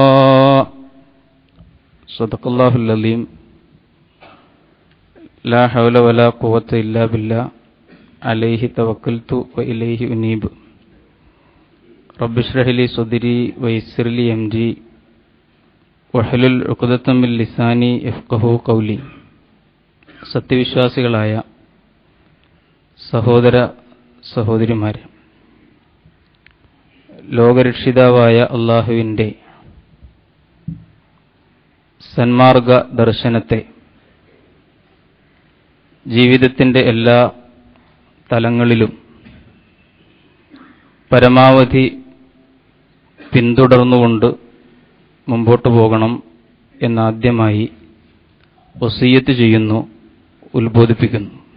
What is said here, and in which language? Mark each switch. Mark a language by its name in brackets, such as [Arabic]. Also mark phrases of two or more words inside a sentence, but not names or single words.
[Arabic] صدق الله العظيم لا حول ولا قوة إلا بالله عليه توكلت وإليه أنيب رب اشرح لي صدري ويسر لي أمري واحلل عقدة من لساني يفقهوا قولي സത്യവിശ്വാസികളായ [Malayalam] സഹോദര സഹോദരിമാരെ, ലോകരക്ഷിതാവായ അല്ലാഹുവിൻ്റെ സന്മാർഗ ദർശനത്തെ ജീവിതത്തിൻ്റെ എല്ലാ തലങ്ങളിലും പരമാവധി പിന്തുടർന്നുകൊണ്ട് മുമ്പോട്ട് പോകണം എന്നാദ്യമായി വസിയ്യത്ത് ചെയ്യുന്നു, ഉത്ബോധിപ്പിക്കുന്നു.